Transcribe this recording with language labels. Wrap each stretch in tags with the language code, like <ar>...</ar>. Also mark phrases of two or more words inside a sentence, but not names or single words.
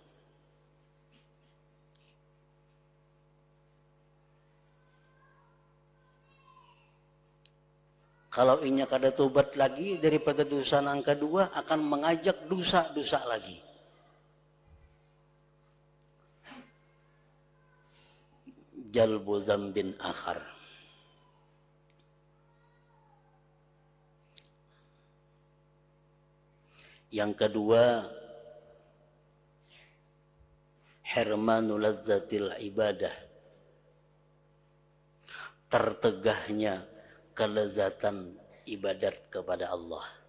<bjn>Kalau inya kada tobat lagi daripada dosa yang kedua, akan mengajak dosa-dosa lagi.</bjn> <ar>جلب ذنب آخر.</ar> <id>Yang kedua,</id> <ar>حرمان لذة العبادة,</ar> <id>tertegahnya kelezatan ibadat kepada Allah.</id>